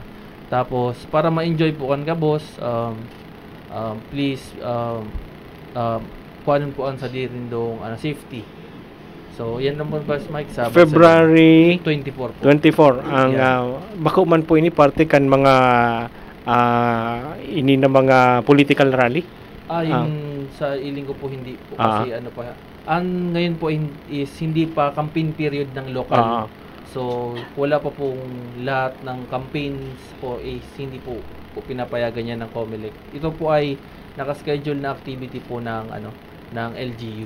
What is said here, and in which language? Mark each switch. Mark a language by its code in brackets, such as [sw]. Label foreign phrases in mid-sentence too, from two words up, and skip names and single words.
[bik] Tapos para ma-enjoy po kan Gabos, please kuhanin po ang sa dirindong safety. [tl] So yan naman Boss Mike sa February 24 [bik] ang bako man po ini parte kan mga ini na mga political rally. [tl] Yung sa iling ko po hindi po kasi ang ngayon po is hindi pa [en] campaign period [tl] ng local. So wala pa pong lahat ng campaigns po is hindi po pinapayagan yan ng COMELEC. Ito po ay naka-schedule na activity po ng ng LGU.